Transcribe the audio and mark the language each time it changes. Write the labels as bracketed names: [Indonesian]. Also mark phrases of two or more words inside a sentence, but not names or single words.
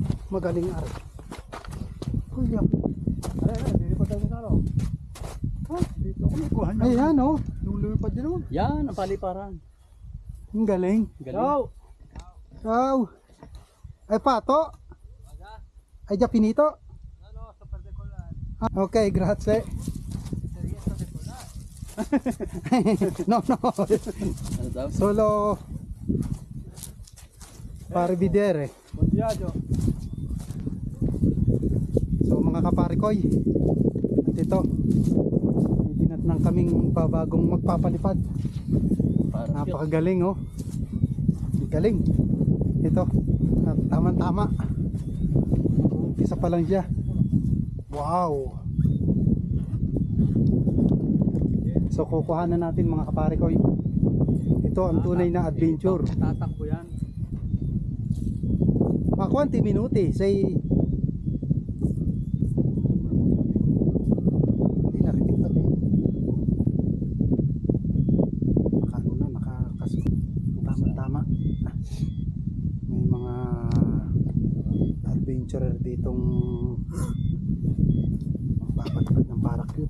[Filipino] Magaling ari. Kuya. Hindi pa tayo Dito ako nakuha niya. Ayan oh. Nung lumipad yun oh. Yan, ang paliparan. Ang galing. Galing. Ciao. Ay pato. [Italian] Ay già finito? Ok, grazie. No, no. [Filipino] Ano daw? [Italian] Solo para vedere. Buon viaggio. [Filipino] So mga kaparikoy, at ito, dinatnang kaming babagong magpapalipad. Napakagaling oh. Galing. Ito, tama-tama. Umpisa pa lang siya. Wow. So kukuhanan natin mga kaparikoy. Ito ang tunay na adventure. Tatakbo yan. [Italian] Ma quanti minuti? Sei... [Filipino] Hindi narinig pati. Nakano na, nakakasko. Tama-tama. May mga adventurer ditong magpapalipad ng parachute.